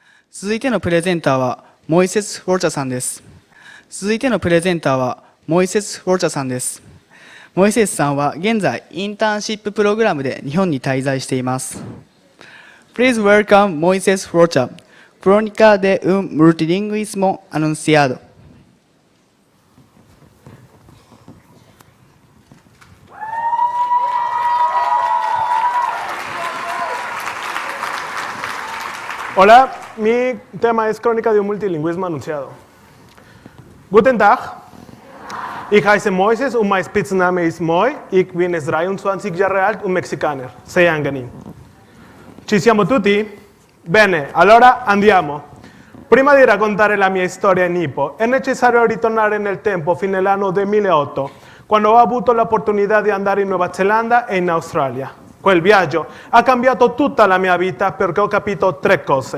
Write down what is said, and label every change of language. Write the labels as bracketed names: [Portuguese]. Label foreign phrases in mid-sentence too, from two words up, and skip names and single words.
[Japanese] 続いてのプレゼンターはモイセス・ロチャさんです。モイセスさんは現在インターンシッププログラムで日本に滞在しています。 [English] Please welcome Moises Rocha, [Japanese] Crónica de un multilingüismo anunciado. [Spanish] Hola, mi tema es Crónica de un multilingüismo anunciado. [German] Guten Tag, ich heiße Moises und mein Spitzname ist Moi. Ich bin 23 Jahre alt und Mexikaner. Sei angenehm. [Italian] Ci siamo tutti? Bene, allora andiamo. Prima di raccontare la mia storia in Hippo, è necessario ritornare nel tempo fino all'anno 2008, quando ho avuto l'opportunità di andare in Nuova Zelanda e in Australia. Quel viaggio ha cambiato tutta la mia vita perché ho capito 3 cose.